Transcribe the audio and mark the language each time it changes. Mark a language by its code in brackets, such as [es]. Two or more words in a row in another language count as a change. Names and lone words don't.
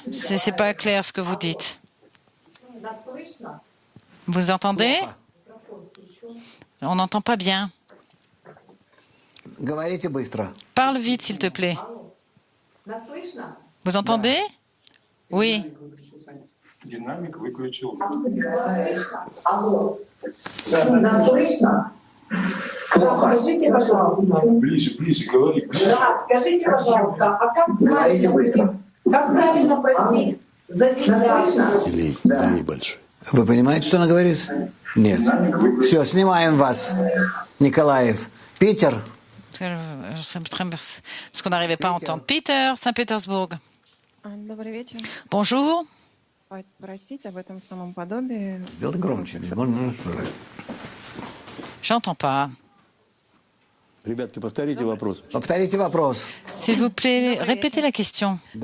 [fr] C'est pas clair ce que vous dites. Vous entendez? On n'entend pas bien. Parle vite, s'il te plaît. Vous entendez? Oui. [ru] Скажите, пожалуйста. Ближе, говори. Да, скажите, пожалуйста, а как правильно просить за дитя? Вы понимаете, что она говорит? Нет. Все, снимаем вас. Николаев. Питер. [fr] Parce qu'on n'arrivait pas à entendre. Peter, Saint-Pétersbourg. Bonjour. J'entends pas. S'il vous plaît, répétez la question.